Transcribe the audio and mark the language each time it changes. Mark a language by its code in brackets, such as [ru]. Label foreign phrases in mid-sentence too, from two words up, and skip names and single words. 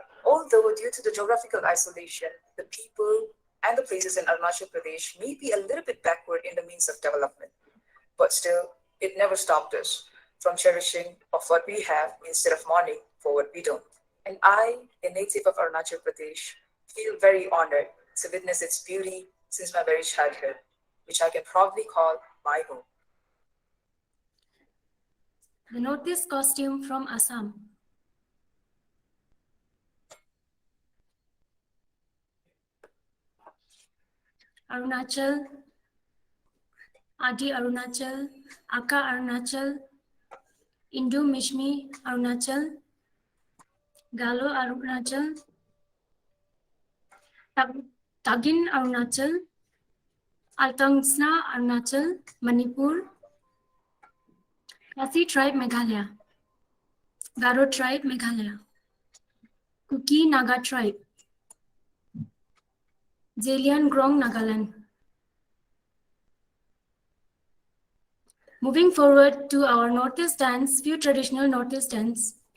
[en] Although due to the geographical isolation, the people and the places in Arunachal Pradesh may be a little bit backward in the means of development, but still, it never stopped us from cherishing of what we have instead of mourning for what we don't. And I, a native of Arunachal Pradesh, feel very honored to witness its beauty since my very childhood, which I can proudly call my home. The Northeast costume from Assam. Arunachal, Adi Arunachal, Aka Arunachal, Indu Mishmi Arunachal, Galo Arunachal, Tagin Arunachal, Altangsna Arunachal, Manipur, Khasi tribe Meghalaya, Garo tribe Meghalaya, Kuki Naga tribe, Zelian Grong Nagaland. Moving forward to our Northeast dance, few traditional Northeast dance.